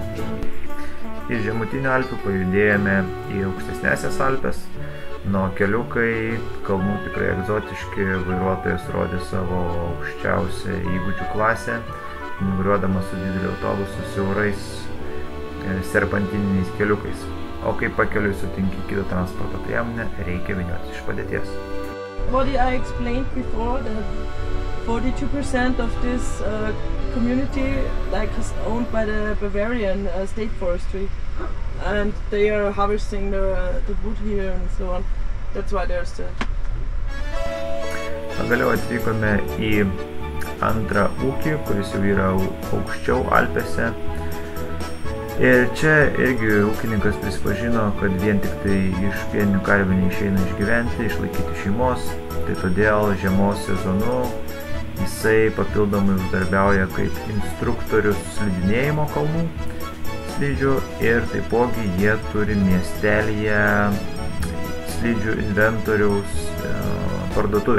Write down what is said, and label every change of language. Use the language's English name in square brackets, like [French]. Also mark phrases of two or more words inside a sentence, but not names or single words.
[Lithuanian] Iš žemutinių Alpių pajudėjome į aukštesnėsias Alpes, keliukai kalnų tikrai egzotiški, vairuotojas rodė savo aukščiausią įgūdžių klasę, nuvairuodamas su dideliu autobusu siaurais serpantininiais keliukais. O kai pakeliui sutinki kitą transporto priemonę, reikia vyniotis iš padėties. [English] What I explained before, that 42% of this community is owned by the Bavarian State Forestry, and they are harvesting the wood here and so on. That's why there's the... [Lithuanian] Pagaliau atvykome į antrą ūkį, kuris jau yra aukščiau Alpėse. Ir čia irgi ūkininkas prisipažino, kad vien tik tai iš pieninių karvių neišeina išgyventi, išlaikyti šeimos, tai todėl žiemos sezonu jisai papildomai uždarbiauja kaip instruktorius slidinėjimo kalnų slidžių ir taipogi jie turi miestelyje slidžių inventoriaus parduotuvę.